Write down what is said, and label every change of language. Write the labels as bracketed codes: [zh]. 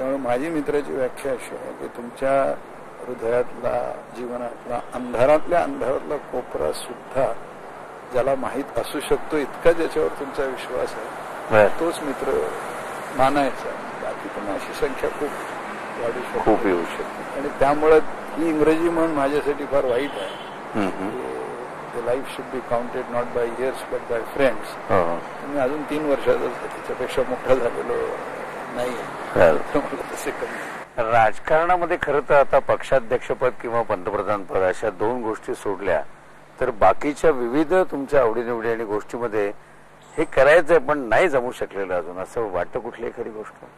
[mr] त्यामुळे माझी मित्राची व्याख्या अशी आहे की तुमच्या हृदयातला, जीवनातला अंधारातल्या अंधारातला कोपरा सुद्धा ज्याला माहीत असू शकतो इतका ज्याच्यावर तुमचा विश्वास आहे तोच मित्र मानायचा. बाकी पण अशी संख्या खूप वाढू शकते, खूप येऊ शकते. आणि त्यामुळे ही इंग्रजी म्हण माझ्यासाठी फार वाईट आहे. [en] The life should be counted not by years but by friends. [mr] मी अजून 3 वर्षाचा त्याच्यापेक्षा मोठा झालेलो नाही. तसे कमी. राजकारणामध्ये खरं तर आता पक्षाध्यक्षपद किंवा पंतप्रधान पद अशा 2 गोष्टी सोडल्या तर बाकीच्या विविध तुमच्या आवडीनिवडी आणि गोष्टीमध्ये हे करायचंय पण नाही जमू शकलेलं अजून, असं वाटतं कुठली खरी गोष्ट?